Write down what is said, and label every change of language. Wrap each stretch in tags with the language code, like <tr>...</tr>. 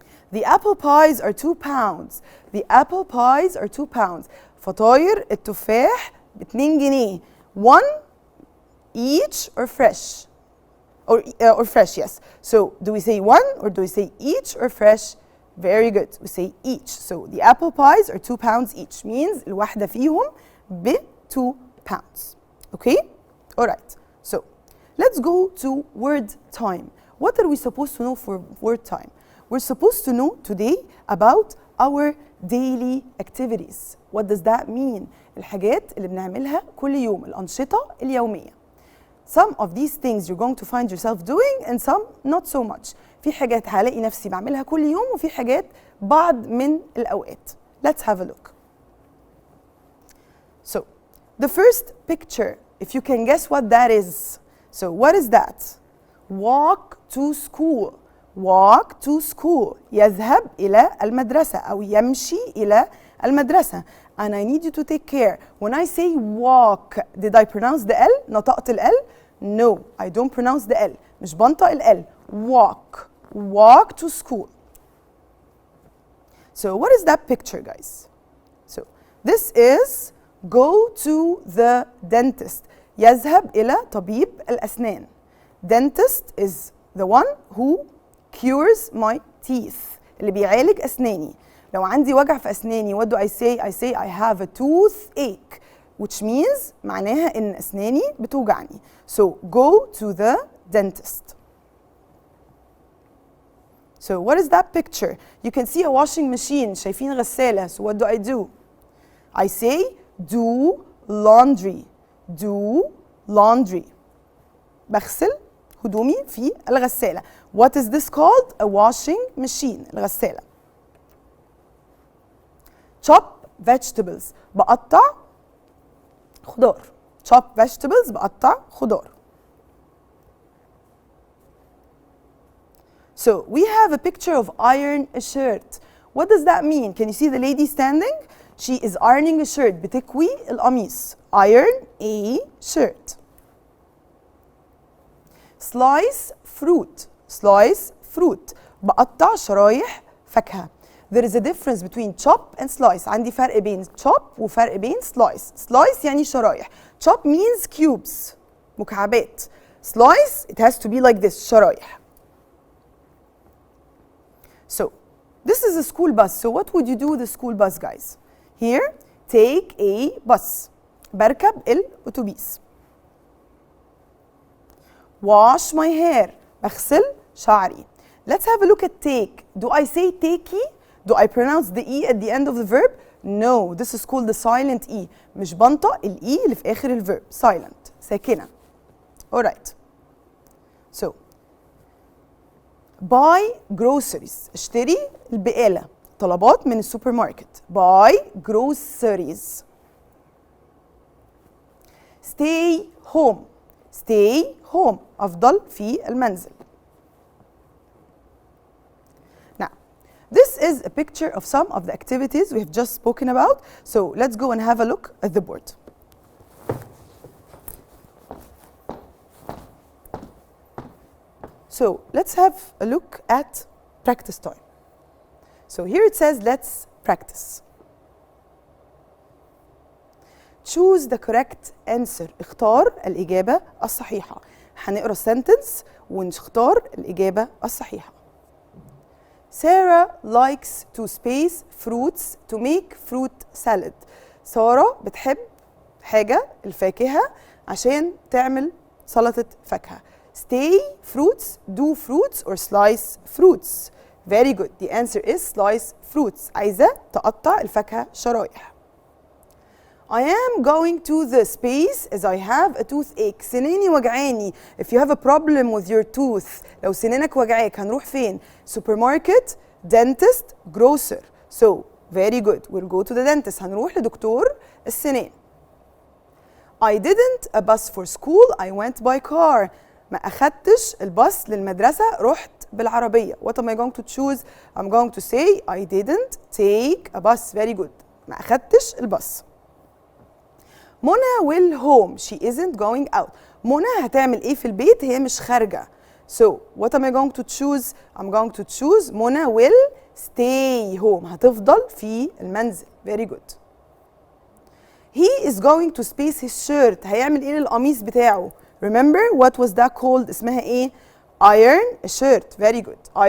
<en>The apple pies are 2 pounds. The apple pies are 2 pounds.</en> <ar>فطاير التفاح ب2 جنيه.</ar> <en>1 each or fresh? Or fresh, yes. So do we say 1 or do we say each or fresh? Very good. We say each. So the apple pies are 2 pounds each. Means</en> <ar>الواحدة فيهم ب</ar> <en>2 pounds. Okay? Alright. So let's go to word time. What are we supposed to know for word time? We're supposed to know today about our daily activities. What does that mean?</en> <ar>الحاجات اللي بنعملها كل يوم، الأنشطة اليومية.</ar> <en>Some of these things you're going to find yourself doing and some not so much.</en> <ar>في حاجات هلاقي نفسي بعملها كل يوم وفي حاجات بعض من الأوقات.</ar> <en>Let's have a look. So, the first picture, if you can guess what that is. So, what is that? Walk to school. Walk to school.</en> <ar>يذهب إلى المدرسة أو يمشي إلى المدرسة.</ar> <en>And I need you to take care. When I say walk, did I pronounce the L?</en> <ar>نطقت ال L?</ar> <en>No, I don't pronounce the L.</en> <ar>مش بنطق ال L.</ar> <en>Walk. Walk to school. So what is that picture, guys? So this is go to the dentist.</en> <ar>يذهب إلى طبيب الأسنان.</ar> <en>Dentist is the one who cures my teeth.</en> <ar>اللي بيعالج أسناني. لو عندي وجع في أسناني,</ar> <en>what do I say? I say I have a toothache, which means</en> <ar>معناها إن أسناني بتوجعني.</ar> <en>So go to the dentist. So what is that picture? You can see a washing machine.</en> <ar>شايفين غسالة.</ar> <en>So what do I do? I say do laundry. Do laundry.</en> <ar>بغسل هدومي في الغسالة.</ar> <en>What is this called? A washing machine.</en> <ar>الغسالة.</ar> <en>Chop vegetables.</en> <ar>بقطع خضار.</ar> <en>Chop vegetables. بقطع خضار. So we have a picture of iron a shirt. What does that mean? Can you see the lady standing? She is ironing a shirt.</en> <ar>بتكوي القميص.</ar> <en>Iron a shirt. Slice fruit. Slice fruit.</en> <ar>بقطع شرايح فاكهة.</ar> <en>There is a difference between chop and slice.</en> <ar>عندي فرق بين chop وفرق بين slice. Slice يعني شرايح.</ar> <en>Chop means cubes.</en> <ar>مكعبات.</ar> <en>Slice, it has to be like this.</en> <ar>شرايح.</ar> <en>So, this is a school bus. So what would you do with the school bus, guys? Here, take a bus.</en> <ar>بركب الأتوبيس.</ar> <en>Wash my hair.</en> <ar>بغسل شعري.</ar> <en>Let's have a look at take. Do I say takey? Do I pronounce the E at the end of the verb? No, this is called the silent E.</en> <ar>مش بنطق ال E اللي في آخر الverb.</ar> <en>Silent.</en> <ar>ساكنة.</ar> <en>Alright. So, buy groceries.</en> <ar>اشتري البقالة. طلبات من السوبر ماركت.</ar> <en>Buy groceries. Stay home. Stay home.</en> <ar>أفضل في المنزل.</ar> <en>Now, this is a picture of some of the activities we have just spoken about. So let's go and have a look at the board. So let's have a look at practice time. So here it says let's practice. Choose the correct answer.</en> <ar>اختار الإجابة الصحيحة. هنقرأ sentence ونختار الإجابة الصحيحة.</ar> <en>Sarah likes to space fruits to make fruit salad.</en> <ar>سارة بتحب حاجة الفاكهة عشان تعمل سلطة فاكهة.</ar> <en>Stay fruits, do fruits or slice fruits. Very good. The answer is slice fruits.</en> <ar>عايزة تقطع الفاكهة شرايح.</ar> <en>I am going to the space as I have a toothache.</en> <ar>سناني وجعاني.</ar> <en>If you have a problem with your tooth,</en> <ar>لو سنانك وجعاك هنروح فين؟</ar> <en>Supermarket, dentist, grocer. So, very good. We'll go to the dentist.</en> <ar>هنروح لدكتور السنان.</ar> <en>I didn't a bus for school. I went by car.</en> <ar>ما أخدتش الباص للمدرسة، رحت بالعربية.</ar> <en>What am I going to choose? I'm going to say I didn't take a bus. Very good.</en> <ar>ما أخدتش الباص.</ar> <en>Mona will home. She isn't going out.</en> <ar>منى هتعمل ايه في البيت؟ هي مش خارجة.</ar> <en>So what am I going to choose? I'm going to choose Mona will stay home.</en> <ar>هتفضل في المنزل.</ar> <en>Very good. he is going to space his shirt.</en> <ar>هيعمل ايه للقميص بتاعه؟</ar> <en>Remember what was that called؟</en> <ar>اسمها ايه؟</ar> <en>iron a shirt. Very good.</en>